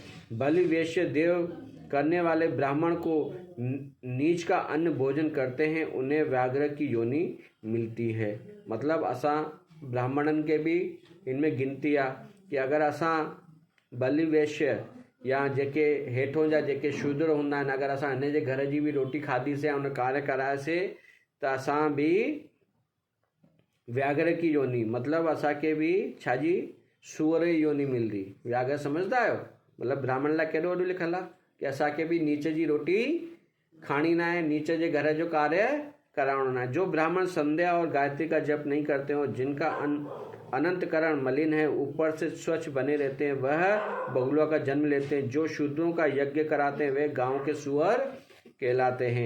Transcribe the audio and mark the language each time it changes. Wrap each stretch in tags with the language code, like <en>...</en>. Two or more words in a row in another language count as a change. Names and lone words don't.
<hi>बलि वैश्य देव करने वाले ब्राह्मण को नीच का अन्न भोजन करते हैं उन्हें व्याघ्र की योनि मिलती है।</hi> <sd>मतलब असां ब्राह्मणन के भी इनमें गिनती आ कि अगर असां बलि वैश्य या जेके हेठों जा जेके शूद्र हूंदा आहिनि अगर असां हिन जे घर जी भी रोटी खाधीसीं उन कार्य करायासीं त असां भी</sd> <hi>व्याघ्र की योनि</hi> <sd>मतलब असांखे भी छाजी सूअर जी योनि मिलंदी। व्याघ्र समझदा आहियो? मतलब ब्राह्मण लाइ केॾो वॾो लिखल आहे कि असांखे भी नीच जी रोटी खानी ना है, नीच जे घर जो कार्य कराना है।</sd> <hi>जो ब्राह्मण संध्या और गायत्री का जप नहीं करते हो, जिनका अनंतकरण मलिन है, ऊपर से स्वच्छ बने रहते हैं, वह बगुलों का जन्म लेते हैं। जो शूद्रों का यज्ञ कराते हैं वे गांव के सुअर कहलाते हैं।</hi>